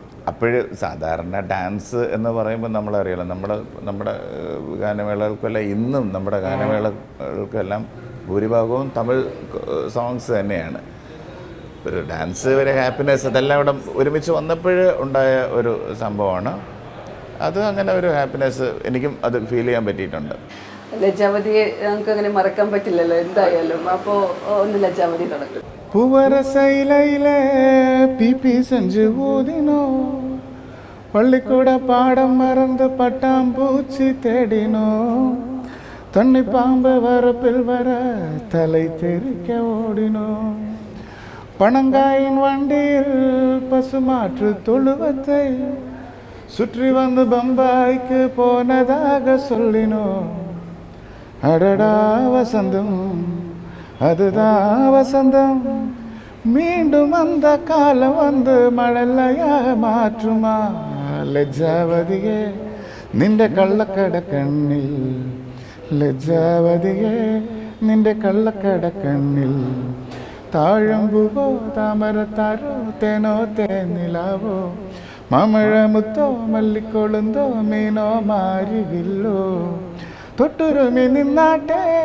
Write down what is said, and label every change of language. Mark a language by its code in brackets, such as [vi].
[ml] അപ്പോഴ് സാധാരണ ഡാൻസ് എന്ന് പറയുമ്പോൾ നമ്മളറിയാലോ, നമ്മുടെ ഗാനമേളകൾക്കെല്ലാം ഇന്നും നമ്മുടെ ഗാനമേളകൾക്കെല്ലാം ഭൂരിഭാഗവും തമിഴ് സോങ്സ് തന്നെയാണ്. ഒരു ഡാൻസ്, ഒരു ഹാപ്പിനെസ്, അതെല്ലാം ഇവിടെ ഒരുമിച്ച് വന്നപ്പോൾ ഉണ്ടായ ഒരു സംഭവമാണ് അത്. അങ്ങനെ ഒരു ഹാപ്പിനെസ് എനിക്കും അത് ഫീൽ ചെയ്യാൻ പറ്റിയിട്ടുണ്ട്. ലജ്ജാവതിയെ നമുക്ക് അങ്ങനെ മറക്കാൻ പറ്റില്ലല്ലോ എന്തായാലും. അപ്പോൾ ഒന്ന് ലജ്ജാവതി തുടങ്ങും. [ta] பூவரசையிலே பிபி செஞ்சு ஊதினோம், பள்ளிக்கூட பாடம் மறந்து பட்டாம்பூச்சி தேடினோம், தண்ணி பாம்பு வரப்பில் வர தலை தெறிக்க ஓடினோம், பனங்காயின் வண்டியில் பசுமாற்று தொழுவத்தை சுற்றி வந்து பம்பாய்க்கு போனதாக சொல்லினோம். அடடா வசந்தம், அதுதான் வசந்தம், மீண்டும் அந்த காலம் வந்து மழலையாக மாற்றுமா. [ml] ലജ്ജാവതിയെ നിന്റെ കള്ളക്കട കണ്ണിൽ, ലജ്ജാവതിയെ നിന്റെ കള്ളക്കട കണ്ണിൽ, താഴമ്പുവോ താമരത്താരോ തേനോ തേനിലാവോ, മാമഴമുത്തോ മല്ലിക്കൊളുന്തോ മീനോ മാരിവില്ലോ, തൊട്ടുരുമി നിന്നാട്ടെ